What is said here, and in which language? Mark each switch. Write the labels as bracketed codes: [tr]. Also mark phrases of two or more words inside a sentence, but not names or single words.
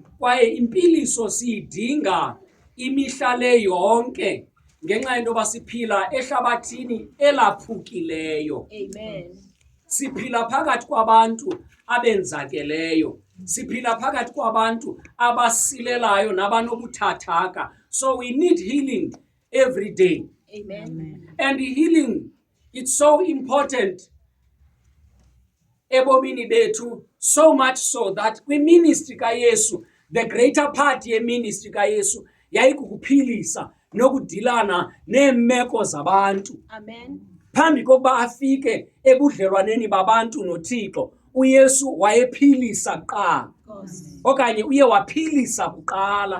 [xh] Kwaye impiliso siyidinga imihla le yonke ngenxa yento yoba siphila ehlabathini elaphukileyo. Amen. Siphila phakathi kwabantu abenzakeleyo. Siphila phakathi kwabantu abasilelayo nabanobuthathaka. [en] So we need healing every day. Amen. And healing, it's so important ebomini bethu, so much so that [xh] kwi-ministry kaYesu, [en] the greater part [xh] ye-ministry kaYesu yayikukuphilisa nokudilana neemeko zabantu. Amen. Phambi kokuba afike ebudlelwaneni babantu noThixo, uYesu wayephilisa kuqala okanye uye waphilisa kuqala.